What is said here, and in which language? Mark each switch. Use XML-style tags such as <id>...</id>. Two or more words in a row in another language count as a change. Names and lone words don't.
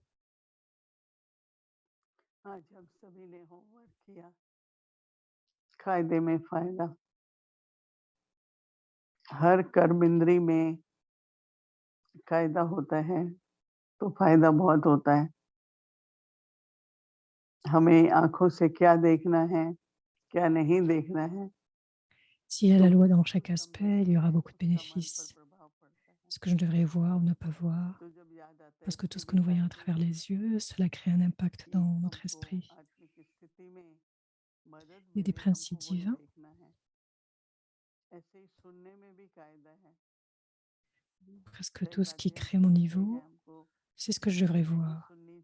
<hi>आज हम सभी ने होमवर्क किया, कायदे में फायदा। हर कर्म इंद्री में कायदा होता है तो फायदा बहुत होता है। हमें आंखों से क्या देखना है, क्या नहीं देखना है।</hi> <fr>S'il y a la loi dans chaque aspect, il y aura beaucoup de bénéfices. Ce que je devrais voir ou ne pas voir, parce que tout ce que nous voyons à travers les yeux, cela crée un impact dans notre esprit. Il y a des principes divins. Presque tout ce qui crée mon niveau, c'est ce que je devrais voir.</fr>